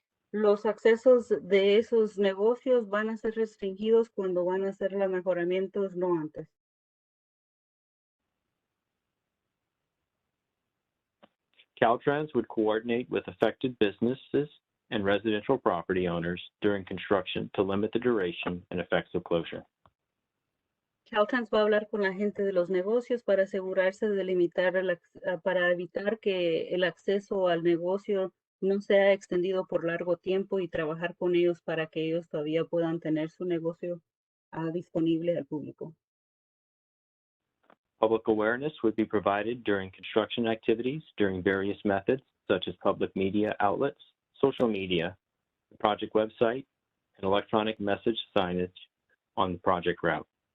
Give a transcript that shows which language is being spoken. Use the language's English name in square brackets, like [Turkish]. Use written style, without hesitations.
[Spanish] Los accesos de esos negocios van a ser restringidos cuando van a hacer los mejoramientos, no antes. [English] Caltrans would coordinate with affected businesses and residential property owners during construction to limit the duration and effects of closure. [Spanish] Caltrans va a hablar con la gente de los negocios para asegurarse de limitar, para evitar que el acceso al negocio no sea extendido por largo tiempo y trabajar con ellos para que ellos todavía puedan tener su negocio disponible al público. [English] Public awareness would be provided during construction activities during various methods such as public media outlets, social media, the project website, and electronic message signage on the project route.